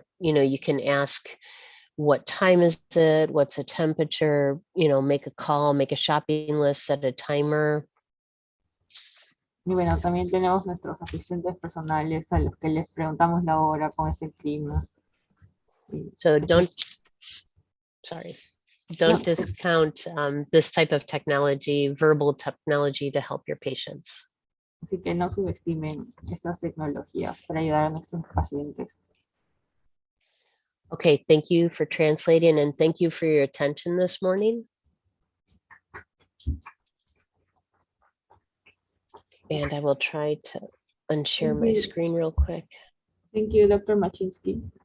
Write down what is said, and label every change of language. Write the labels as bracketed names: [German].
[English] You can ask, what time is it? What's the temperature? Make a call, make a shopping list, set a timer. [Spanish] Y bueno, también tenemos nuestros asistentes personales a los que les preguntamos la hora, cómo es el clima. [English] So don't [Spanish] No, [English] discount this type of technology, verbal technology, to help your patients. [Spanish] así que no subestimen estas tecnologías para ayudar a nuestros pacientes. [English] Okay, thank you for translating, and thank you for your attention this morning. And I will try to unshare my screen real quick. Thank you, Dr. Machinsky.